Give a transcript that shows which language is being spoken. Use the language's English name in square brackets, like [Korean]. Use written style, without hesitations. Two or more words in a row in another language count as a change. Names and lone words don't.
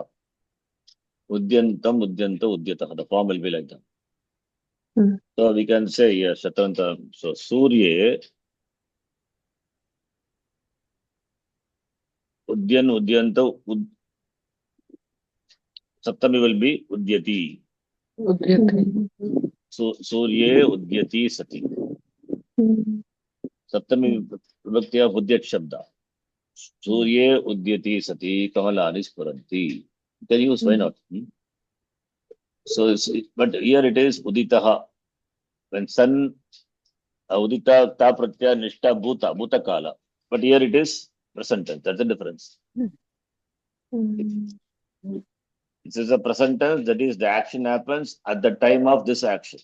[Sanskrit] Udyantam, Udyanta, Udyataha. [English] The form will be like that. So we can say, yeah, [Sanskrit] Shatranta. So Surya, Udyan, Udyanta, Saptami [English] will be [Sanskrit] Udyati. Udyate. So Surya, Udyati, Sati. Saptami Vibhakti of Udyat Shabda. Surya, Udyati, Sati, Kamalani Spuranti. [English] You can use, why not? So, but here it is Uditaha. When sun, [Sanskrit] Udita, Ta Pratyaya, Nishta, Bhuta, Bhuta Kala. [English] But here it is present tense. That's the difference. This is a present tense, that is, the action happens at the time of this action.